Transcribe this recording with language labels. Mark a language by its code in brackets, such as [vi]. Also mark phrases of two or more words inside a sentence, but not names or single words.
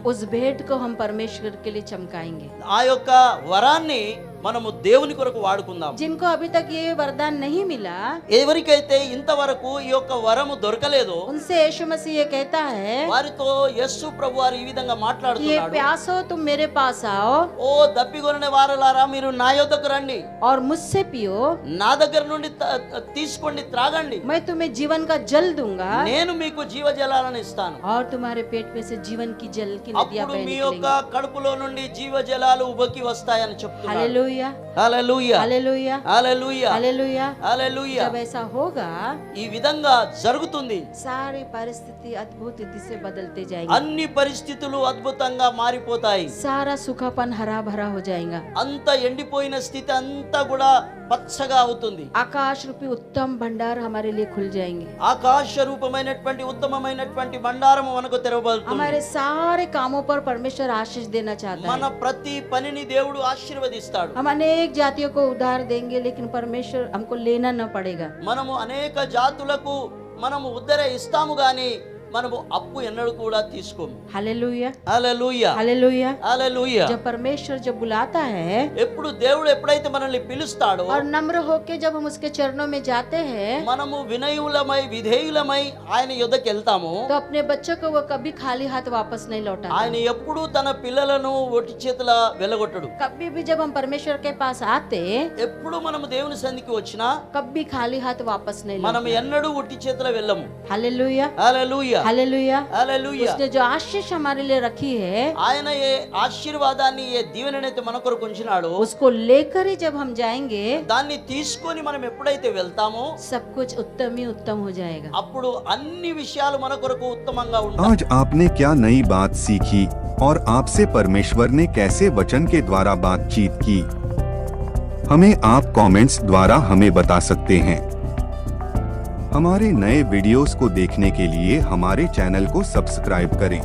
[hi] उस भेंट को हम परमेश्वर के लिए चमकाएंगे. [te] ఆ యొక్క వరాన్ని మనము దేవుని కొరకు వాడుకుందాం. [hi] जिनको अभी तक ये वरदान नहीं मिला, [te] ఎవరికైతే ఇంతవరకు ఈ యొక్క వరము దొరకలేదో [hi] उनसे यीशु मसीह ये कहता है [te] వారితో యేసు ప్రభువారు ఈ విధంగా [hi] कि ये [te] మాట్లాడుతున్నాడు. [hi] प्यासो तुम मेरे पास आओ [te] ఓ దప్పిగొనిన వారలారా, మీరు నా యొద్దకు రండి, [hi] और मुझसे पियो, [te] నా దగ్గర నుండి తీసుకోండి, త్రాగండి, [hi] मैं तुम्हें जीवन का जल दूंगा [te] నేను మీకు జీవజలాలను ఇస్తాను. [hi] और तुम्हारे पेट में से जीवन की जल की नदियां [te] అప్పుడు [hi] बह [te] మీ యొక్క [hi] निकलेंगी. [te] కడుపులో నుండి జీవజలాలు ఉబకి వస్తాయని చెప్తున్నాడు. [hi] हालेलुया [te] హల్లెలూయా [hi] हालेलुया [te] హల్లెలూయా [hi] हालेलुया. [te] హల్లెలూయా. [hi] जब ऐसा होगा, [te] ఈ విధంగా జరుగుతుంది. [hi] सारी परिस्थिति अद्भुत रीति से बदलते जाएंगे. [te] అన్ని పరిస్థితులు అద్భుతంగా మారిపోతాయి. [hi] सारा सूखापन हरा भरा हो जाएगा. [te] అంత ఎండిపోయిన స్థితి అంతా కూడా పచ్చగా అవుతుంది. [hi] आकाश रूपी उत्तम भंडार हमारे लिए खुल जाएंगे. [te] ఆకాశ రూపమైనటువంటి ఉత్తమమైనటువంటి బండారము మనకు తెరవబడుతుంది. [hi] हमारे सारे कामों पर परमेश्वर आशीष देना चाहता [te] మన [hi] है. [te] ప్రతి పనిని దేవుడు ఆశీర్వదిస్తాడు. [hi] हम अनेक जातियों को उधार देंगे, लेकिन परमेश्वर हमको लेना न पड़ेगा. [te] మనము అనేక జాతులకు మనము ఉద్దర ఇస్తాము గాని మనము అప్పు ఎన్నడూ కూడా తీసుకోము. [hi] हालेलुया [te] హల్లెలూయా [hi] हालेलुया. [te] హల్లెలూయా. [hi] जब परमेश्वर जब बुलाता है [te] ఎప్పుడు దేవుడు ఎప్పుడైతే మనల్ని పిలుస్తాడో, [hi] और नम्र होके जब हम उसके चरणों में जाते हैं, [te] మనము వినయులమై విధేయులమై ఆయన యొద్దకు వెళ్తాము. [hi] तो अपने बच्चों को वो कभी खाली हाथ वापस नहीं लौटाता. [te] ఆయన ఎప్పుడు తన పిల్లలను ఒట్టి చేతుల వెళ్ళగొట్టడు. [hi] कभी भी जब हम परमेश्वर के पास आते, [te] ఎప్పుడు మనము దేవుని సన్నిధికి వచ్చినా [hi] कभी खाली हाथ वापस नहीं [te] మనం [hi] लौटाता. [te] ఎన్నడూ ఒట్టి చేతుల వెళ్ళము. [hi] हालेलुया [te] హల్లెలూయా [hi] हालेलुया. [te] హల్లెలూయా. [hi] उसने जो आशीष हमारे लिए रखी है, [te] ఆయన ఏ ఆశీర్వాదాన్ని, ఏ దీవెననైతే మన కొరకు ఉంచినాడో, [hi] उसको लेकर ही जब हम जाएंगे, [te] దాన్ని తీసుకొని మనం ఎప్పుడైతే వెళ్తామో [hi] सब कुछ उत्तम ही उत्तम हो जाएगा. [te] అప్పుడు అన్ని విషయాలు మన కొరకు ఉత్తమంగా ఉంటాయి. [hi] आज आपने क्या नई बात सीखी और आपसे परमेश्वर ने कैसे वचन के द्वारा बातचीत की? हमें आप कमेंट्स द्वारा हमें बता सकते हैं. हमारे नए वीडियोस को देखने के लिए हमारे चैनल को सब्सक्राइब करें.